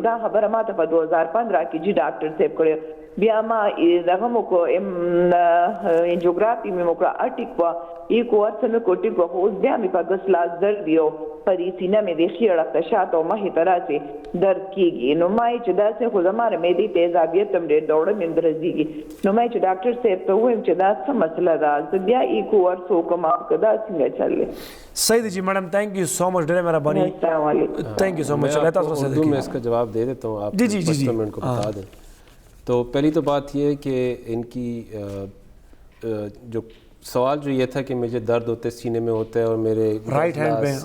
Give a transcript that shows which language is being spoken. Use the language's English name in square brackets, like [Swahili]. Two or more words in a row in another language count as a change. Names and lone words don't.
[Pashto] دا خبره ما ته په 2015 کې جي ډاکټر صاحب کړې. بیا ما دغه مو کو انجیوګرافي مې وکړه, اټیک وه, ایکو ورته مې کو ټیک وه, خو اوس بیا مې په ګس لاس درد دی او په دې سینه مې د ښي اړخ ته شاته او مخې ته راسې درد کېږي. نو ما یې چې داسې خو زما د معدې تیزابیت هم ډېر دوړه مې هم درځېږي. نو ما یې چې ډاکټر صاحب ته ووایم چې دا څه مسله ده, زه بیا ایکو ورته وکړم او که دا څنګه چل دی. [Urdu] صحیح دی جی میڈم, [English] thank you so much, [Urdu] ڈیرے مہربانی, السلام علیکم. [English] thank you so much. [Urdu] اردو میں اس کا جواب دے دیتا ہوں, آپ 5 منٹ کو بتا دیں. تو پہلی تو بات یہ ہے کہ ان کی جو سوال جو یہ تھا کہ مجھے درد ہوتا ہے سینے میں ہوتا ہے اور میرے [English] right hand [Urdu] پہ,